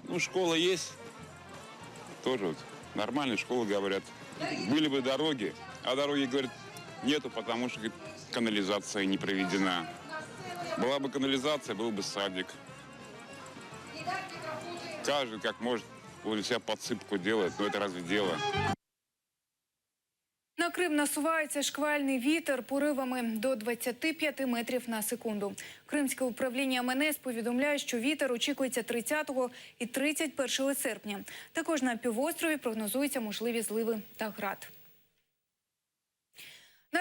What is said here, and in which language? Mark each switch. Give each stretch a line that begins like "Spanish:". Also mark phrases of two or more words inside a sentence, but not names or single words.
Russian: Ну, школа есть, тоже вот, нормальная школа, говорят. Были бы дороги, а дороги, говорят, нету, потому что говорит, канализация не проведена. Была бы канализация, был бы садик. Каждый как может у себя подсыпку делает, но это разве дело?
Ukrainian: На Крим насувається шквальний вітер поривами до 25 метрів на секунду. Кримське управління МНС повідомляє, що вітер очікується 30 і 31 серпня. Також на півострові прогнозуються можливі зливи та град.